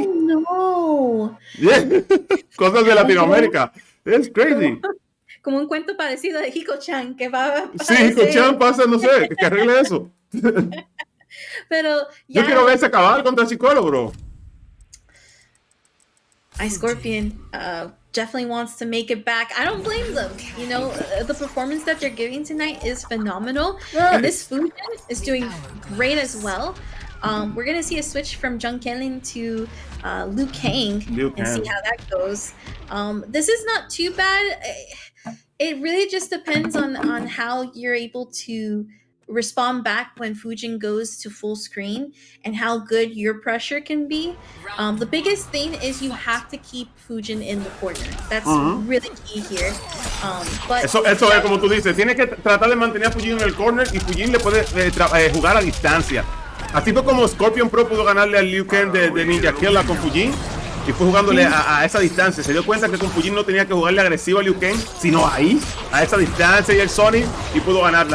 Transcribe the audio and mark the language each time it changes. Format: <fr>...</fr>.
<en>No. Yeah.</en> <es>Cosas de Latinoamérica. Es crazy. Como un cuento parecido de Hikochan que va a Sí, Hikochan pasa, no sé, que arregle eso. Pero ya... Yo quiero ver ese acabar contra Chicuelo, bro.</es> <en>Scorpion definitely wants to make it back. I don't blame them. You know, the performance that they're giving tonight is phenomenal. Nice. And this Fujin is doing great as well. We're going to see a switch from John Kellyn to Liu Kang and see how that goes. This is not too bad. It really just depends on how you're able to respond back when Fujin goes to full screen and how good your pressure can be. The biggest thing is you have to keep Fujin in the corner. That's really key here. But</en> <es>eso es como tú dices, tiene que tratar de mantener a Fujin en el corner y Fujin le puede jugar a distancia. Así fue como Scorpion Pro pudo ganarle al Liu Kang de Ninja Killa con Fujin. Y fue jugándole a esa distancia. Se dio cuenta que con Fujin no tenía que jugarle agresivo a Liu Kang, sino ahí, a esa distancia y el Sonic, y pudo ganarla.</es>